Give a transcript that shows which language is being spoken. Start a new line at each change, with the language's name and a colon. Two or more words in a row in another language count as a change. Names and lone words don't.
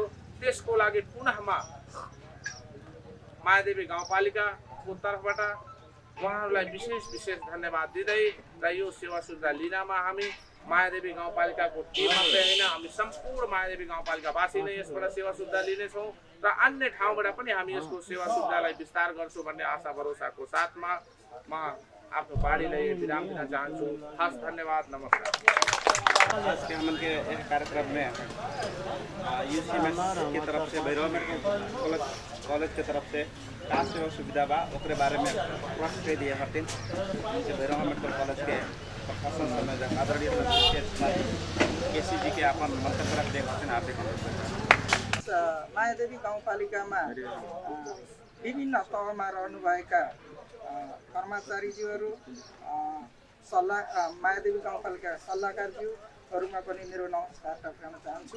Nepali: त्यसको लागि पुनःमा मायादेवी गाउँपालिकाको तर्फबाट उहाँहरूलाई विशेष धन्यवाद दिँदै र यो सेवा सुविधा लिनमा हामी मायादेवी गाउँपालिकाको टिम मात्रै होइन, हामी सम्पूर्ण मायादेवी गाउँपालिकावासी नै यसबाट सेवा सुविधा लिनेछौँ र अन्य ठाउँबाट पनि हामी यसको सेवा सुविधालाई विस्तार गर्छौँ भन्ने आशा भरोसाको साथमा म आफ्नो बाणीलाई विराम दिन चाहन्छु। खास धन्यवाद, नमस्कार।
Maithili: आज के हमन के एक कार्यक्रम में यूसीएमएस की तरफ से भैरव कॉलेज के तरफ से का सेवा सुविधा बा ओकरे बारे में प्रश्न दे दिए हथिन। भैरव मेडिकल कॉलेज के प्रशासन संयोजक आदरणीय केसी जी के अपन मंतव्य रख दिए हथिन।
Nepali: हार्दिक मायादेवी गाउँपालिकामा विभिन्न तहमा रहनुभएका कर्मचारीज्यूहरू, मायादेवी गाउँपालिका सल्लाहकारज्यूहरूमा पनि मेरो नमस्कार टक्राउन चाहन्छु।